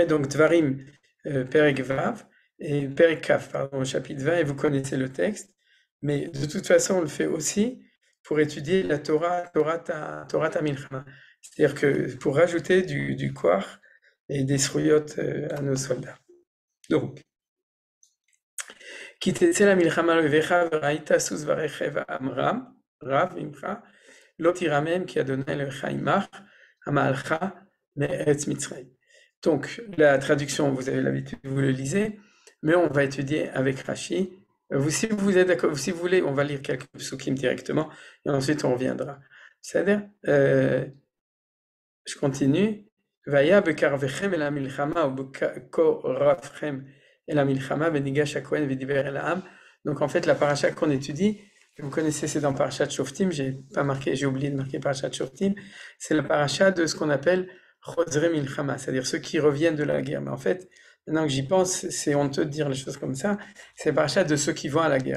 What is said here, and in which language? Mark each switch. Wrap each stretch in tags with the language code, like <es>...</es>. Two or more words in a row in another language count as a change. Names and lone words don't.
<fr>Donc Dvarim,</fr> <he>פרק ו</he> <fr>et</fr> <he>פרק כ,</he> <fr>pardon, chapitre 20, et vous connaissez le texte. Mais de toute façon, on le fait aussi pour étudier la</fr> <he>תורה מלחמה.</he> <fr>C'est-à-dire que pour rajouter du koach et des srouyot à nos soldats. Donc,</fr> <he>כי תצא למלחמה לאויביך וראית סוס ורכב עמרם, רב ממך, לא תירמם כי אדוני אלוהיך עמך, המעלך מארץ מצרים.</he> <fr>Donc, la traduction, vous avez l'habitude, vous le lisez, mais on va étudier avec Rashi. Si vous êtes d'accord, si vous voulez, on va lire quelques psukim directement, et ensuite on reviendra. C'est-à-dire, je continue.</fr> <he>והיה בקרבכם אל המלחמה או בקרבכם אל המלחמה ונגש הכהן ודבר אל העם.</he> <fr>Donc en fait, la paracha qu'on étudie, vous connaissez, c'est dans Parashat Shoftim, j'ai oublié de marquer Parashat Shoftim, c'est la paracha de ce qu'on appelle</fr> <he>חוזרי מלחמה,</he> <fr>c'est-à-dire ceux qui reviennent de la guerre. Mais en fait, maintenant que j'y pense, c'est honteux de dire les choses comme ça, c'est la paracha de ceux qui vont à la guerre.</fr>